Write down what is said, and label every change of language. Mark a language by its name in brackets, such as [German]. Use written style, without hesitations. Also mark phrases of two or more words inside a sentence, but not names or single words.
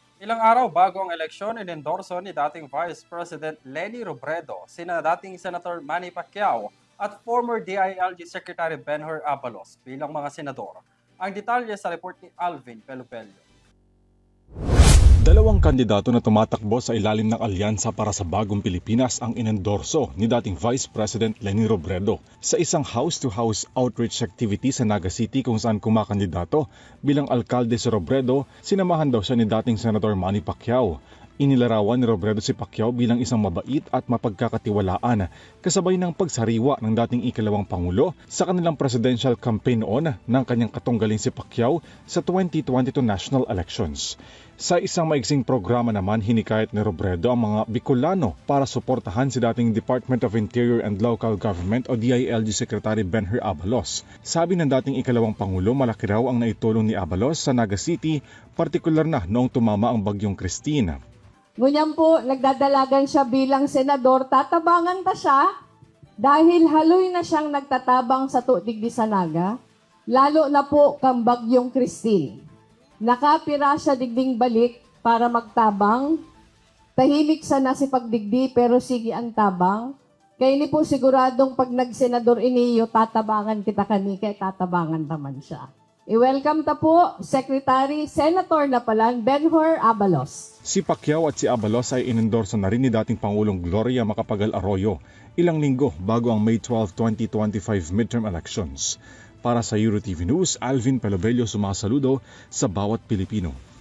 [Filipino] Ilang araw bago ang eleksyon, inendorso ni dating Vice President Leni Robredo sina dating Senator Manny Pacquiao at former DILG Secretary Benhur Abalos bilang mga senador. Ang detalye sa report ni Alvin Pelupelio. Dalawang kandidato na tumatakbo sa ilalim ng alyansa para sa bagong Pilipinas ang inendorso ni dating Vice President Leni Robredo sa isang [English] house-to-house outreach activity [Filipino] sa Naga City kung saan kumakandidato bilang alkalde si Robredo. Sinamahan daw siya ni dating Senator Manny Pacquiao. Inilarawan ni Robredo si Pacquiao bilang isang mabait at mapagkakatiwalaan kasabay ng pagsariwa ng dating ikalawang Pangulo sa kanilang [English] presidential campaign [Filipino] noon ng kanyang katunggaling si Pacquiao sa 2022 [English] national elections. [Filipino] Sa isang maigsing programa naman, hinikayat ni Robredo ang mga Bicolano para suportahan si dating Department of Interior and Local Government o DILG Secretary Benhur Abalos. Sabi ng dating ikalawang Pangulo, malaki raw ang naitulong ni Abalos sa Naga City, partikular na noong tumama ang bagyong Christine. [Bikol] Ngunyan po, nagdadalagan siya bilang senador, tatabangan ta siya dahil haloy na siyang nagtatabang sa tuigdi sa Naga, lalo na po kang bagyong Christine. Nakapira siya digding balik para magtabang, tahimik sana si pagdigdi pero sige ang tabang, kaya ni po siguradong pag nagsenador iniyo, tatabangan kita kani, kaya tatabangan naman siya. I-welcome ta po, Secretary, Senator na pala, Benhur Abalos. [Filipino] Si Pacquiao at si Abalos ay inendorso na rin ni dating Pangulong Gloria Macapagal Arroyo ilang linggo bago ang May 12, 2025 [English] midterm elections. [Filipino] Para sa EuroTV News, Alvin Pelobelio sumasaludo sa bawat Pilipino.